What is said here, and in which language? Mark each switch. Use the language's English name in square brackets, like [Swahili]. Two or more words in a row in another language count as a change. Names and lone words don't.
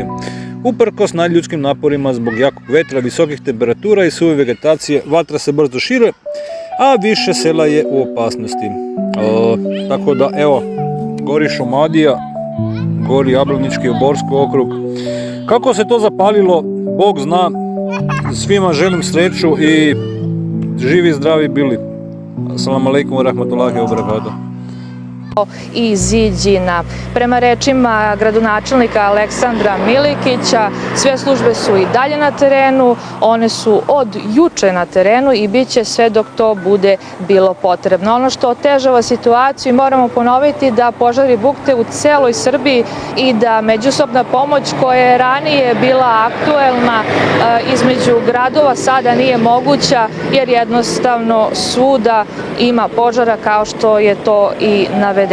[Serbian] Uprkos nadljudskim naporima zbog jakog vetra, visokih temperatura i suve vegetacije, vatra se brzo šire, a više sela je u opasnosti. Tako da, evo, gori Šumadija, gori Jablanički i Borski okrug. Kako se to zapalilo, Bog zna. Svima želim sreću i živi zdravi bili. [Arabic] السلام عليكم ورحمة الله وبركاته. [Serbian] I Ziđina. Prema rečima gradonačelnika Aleksandra Milikića, sve službe su i dalje na terenu, one su od juče na terenu i bit će sve dok to bude bilo potrebno. Ono što otežava situaciju, moramo ponoviti da požari bukte u celoj Srbiji i da međusobna pomoć koja je ranije bila aktuelna između gradova sada nije moguća jer jednostavno svuda ima požara kao što je to i navedeno.